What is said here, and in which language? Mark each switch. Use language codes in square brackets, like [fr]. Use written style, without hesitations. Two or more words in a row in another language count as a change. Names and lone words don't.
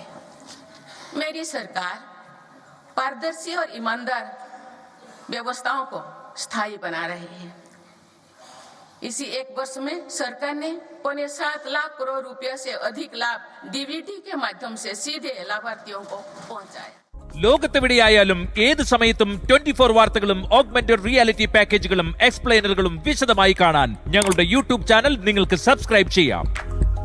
[hi] मेरी सरकार पारदर्शी और ईमानदार व्यवस्थाओं को स्थायी बना रही है। इसी एक वर्ष में सरकार ने 7 लाख करोड़ रुपए से अधिक लाभ DBT के माध्यम से सीधे लाभार्थियों को पहुंचाया। [ml] ലോകത്തെവിടെയായാലും ഏത് സമയത്തും 24 വാർത്തകളും [en] augmented reality [ml] പാക്കേജുകളും എക്സ്പ്ലെയിനറുകളും വിശദമായി കാണാൻ ഞങ്ങളുടെ യൂട്യൂബ് ചാനൽ നിങ്ങൾക്ക് സബ്സ്ക്രൈബ് ചെയ്യാം.